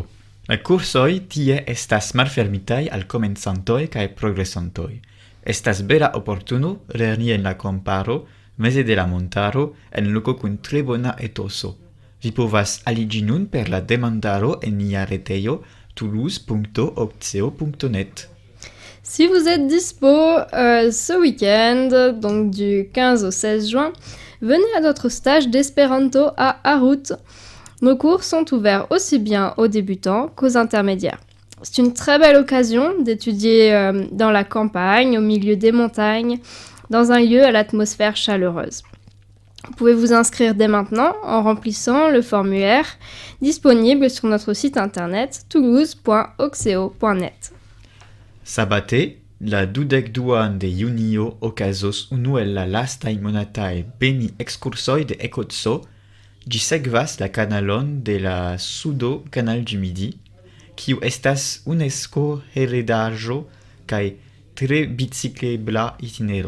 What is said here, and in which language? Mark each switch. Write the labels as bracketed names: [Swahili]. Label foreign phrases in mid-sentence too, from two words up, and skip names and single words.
[Esperanto] La kursoj tie estas malfermitaj al komencantoj kaj progresantoj. Estas bela oportuno lerni en la kamparo, meze de la montaro, en loko kun tre bona etoso. Vi povas aliĝi nun per la demandaro en nia retejo toulouse.opceo.net. [French] Si vous êtes dispo ce week-end, donc du 15 au 16 juin, venez à notre stage d'espéranto à Harrout. Nos cours sont ouverts aussi bien aux débutants qu'aux intermédiaires. C'est une très belle occasion d'étudier dans la campagne, au milieu des montagnes, dans un lieu à l'atmosphère chaleureuse. Vous pouvez vous inscrire dès maintenant en remplissant le formulaire disponible sur notre site internet toulouse.oxeo.net. [Esperanto] Sabate, la 22 de junio okazos unu el la lastaj monataj beni ekskursoj de Ekotso, ĝi sekvas la kanalon de la sudo Canal du Midi, kiu estas UNESCO heredaĵo kaj tre biciklebla itinero.